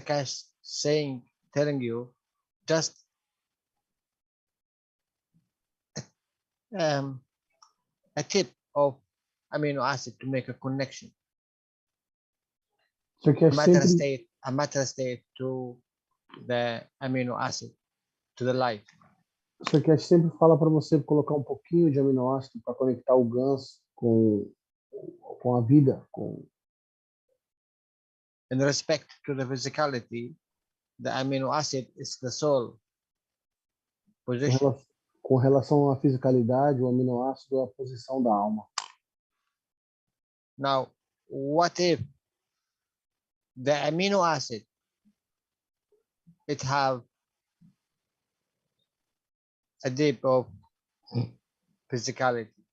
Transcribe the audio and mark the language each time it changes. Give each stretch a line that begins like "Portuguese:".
English: Keshe telling you, just a tip of amino acid to make a connection.
Portuguese: Você quer sempre,
English: A matter state to the amino acid, to the light.
Portuguese: você quer sempre fala para você colocar um pouquinho de aminoácido para conectar o GANS com a vida, com
English: In respect to the physicality, the amino acid is the soul position.
Portuguese: com relação à fisicalidade, o aminoácido é a posição da alma.
English: Now, what if the amino acid, it have a dip of physicality?